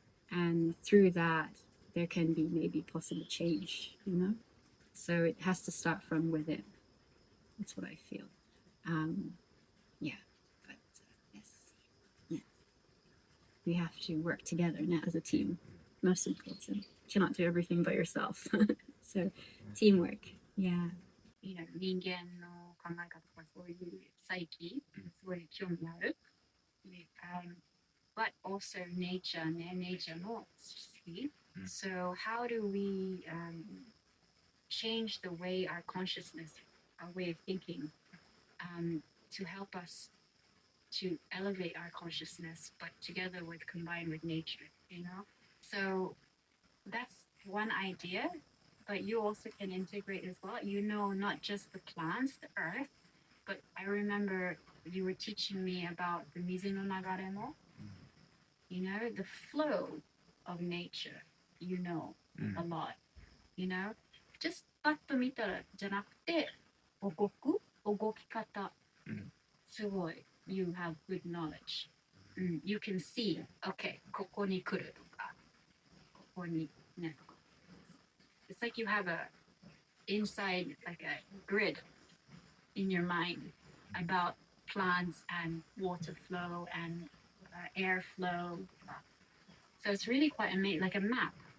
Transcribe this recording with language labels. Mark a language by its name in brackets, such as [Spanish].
[English] And through that, there can be maybe possible change, So it has to start from within. That's what I feel. But yes. Yeah. We have to work together now as a team. Most important. You cannot do everything by yourself. So teamwork. Yeah. [Japanese] 人間の考え方とかそういう再起すごい興味ある。 [English] But also nature ね、 [Japanese] nature も好き。 [English] So how do we change the way our consciousness, our way of thinking, to help us to elevate our consciousness, but together combined with nature, So that's one idea, but you also can integrate as well. Not just the plants, the earth, but I remember you were teaching me about the [Japanese] mizu no nagare mo, [English] the flow of nature, a lot, just [Japanese] パッと見たらじゃなくて、動き方、すごい、 [English] you have good knowledge. You can see, okay, [Japanese] ここに来るとか、ここにね。 [English] It's like you have a inside, like a grid in your mind about plants and water flow and air flow. So it's really quite amazing, like a map.